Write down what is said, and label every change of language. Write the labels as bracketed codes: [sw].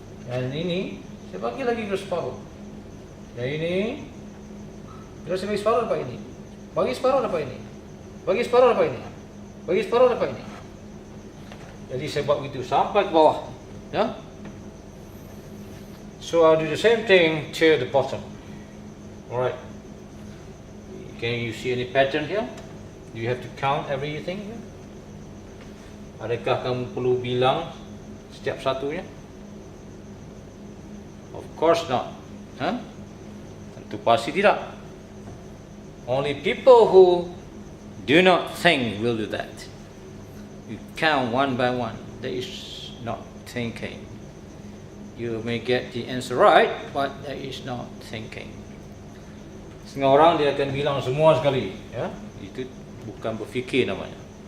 [ms] Dan ini saya bagi lagi kepada separuh. Dan ini bila saya bagi separuh dapat ini. Bagi separuh dapat ini. Bagi separuh dapat ini. Bagi separuh dapat ini. Jadi saya buat begitu sampai ke bawah. Ya. [en] So I'll do the same thing to the bottom. Alright. Can you see any pattern here? Do you have to count everything here? [ms] Adakah kamu perlu bilang setiap satunya? [en] Of course not. [ms] Tentu pasti tidak. [en] Only people who do not think will do that. You count one by one. That is not thinking. You may get the answer right, but that is not thinking. [ms] Setengah orang dia akan bilang semua sekali. Ya? Itu bukan berfikir namanya.